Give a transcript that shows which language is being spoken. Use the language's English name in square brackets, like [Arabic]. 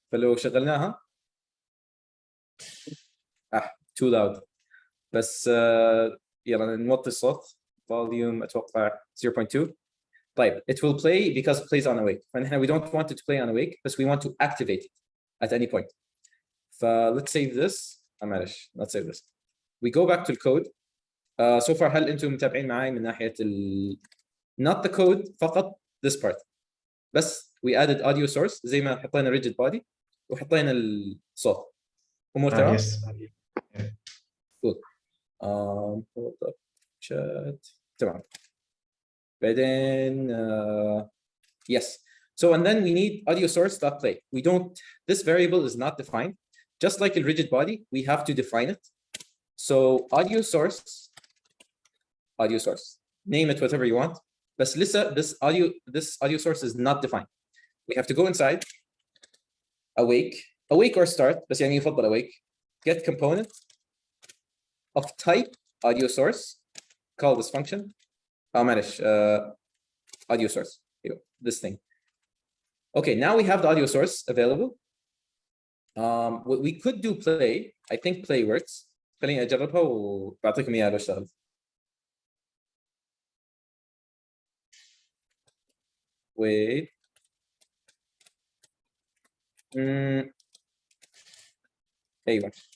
[Arabic] فلو شغلناها [English] too loud. [Arabic] بس يلا نوطي الصوت. Volume أتوقع 0.2. طيب [English] it will play because it plays on awake. [Arabic] فنحن [English] we don't want it to play on awake but we want to activate it at any point. let's save this. [Arabic] معلش [English] let's save this. We go back to the code. So far [Arabic] هل أنتم متابعين معي من ناحية [English] not the code [Arabic] فقط [English] this part. [Arabic] بس [English] we added audio source [Arabic] زي ما حطينا rigid body وحطينا الصوت. أمور تمام؟ [English] Cool. Hold up chat. [Arabic] تمام. بعدين [English] yes. So and then we need audio source dot play. We don't. This variable is not defined. Just like a rigid body, we have to define it. So audio source. Name it whatever you want. But listen, this audio source is not defined. We have to go inside. Awake or start. [Arabic] بس يعني يفضل awake. [English] Get component of type audio source. Call this function. [Arabic] معلش [English] audio source. This thing. Okay, now we have the audio source available. What we could do play. I think play works. [Arabic] خليني أجربها وبعطيكم إياها لو اشتغلت. [English] Wait. [Arabic] أيوة.